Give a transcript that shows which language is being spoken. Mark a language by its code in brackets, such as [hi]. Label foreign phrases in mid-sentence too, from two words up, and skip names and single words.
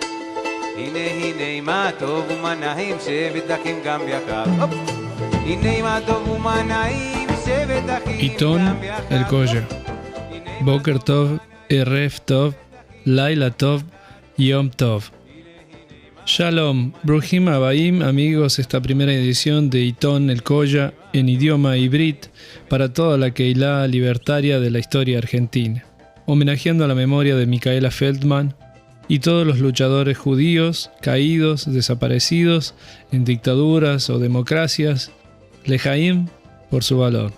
[he] הנה מה טוב ומה נעים, שבת אחים גם יחד. הנה מה טוב ומה נעים, שבת אחים גם יחד. עיתון אל-קוג'ה. בוקר טוב, ערב טוב, לילה טוב, יום טוב. שלום ברוכים הבאים, [es] amigos, esta primera edición de Hítón el-Coya en idioma hibrit para toda la Keilah libertaria de la historia argentina, homenajeando a la memoria de Micaela Feldman y todos los luchadores judíos caídos, desaparecidos en dictaduras o democracias, lejaim por su valor.